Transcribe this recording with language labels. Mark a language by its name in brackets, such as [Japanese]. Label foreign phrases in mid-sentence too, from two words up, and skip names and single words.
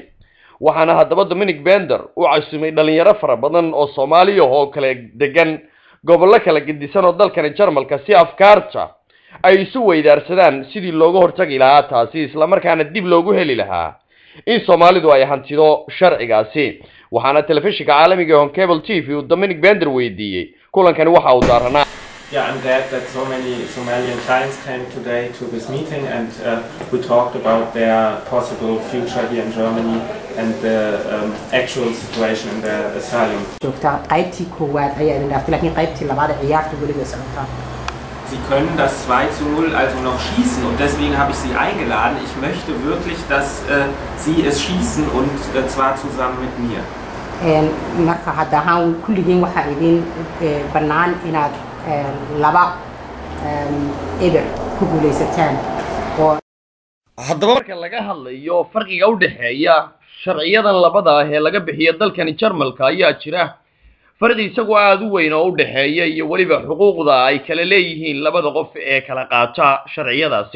[Somali] waxaana haddaba Dominic Bender uu casuumay dhalinyaro fara badan oo Soomaaliya oo kala degan gobollo kala gedisan oo dalkan Jarmalka si afkaarta ay isu weydaarsadaan sidii looga hortagi lahaa taasi, isla markaana dib loogu heli lahaa in Soomaalidu ay hantido sharcigaasi. waxaana telefishinka caalamiga ee Cable TV uu Dominic Bender weydiiyay kulankani waxa uu daaranaa. [English] Yeah, I'm glad that so many Somalian clients came today to this meeting, and we talked about their possible future here in Germany and the actual situation in their asylum. [German] Sie können das 2:0 also noch schießen, und deswegen habe ich Sie eingeladen. Ich möchte wirklich, dass Sie es schießen, und zwar zusammen mit mir. [Somali] haddaba marka laga hadlayo farqiga u dhaxeeya sharciyadan labada ah ee laga bixiyo dalkani Jarmalka ayaa jira farqi isagu aad u weyn oo u dhaxeeya iyo waliba xuquuqda ay kala leeyihiin labada qof ee kala qaata sharciyadaasi.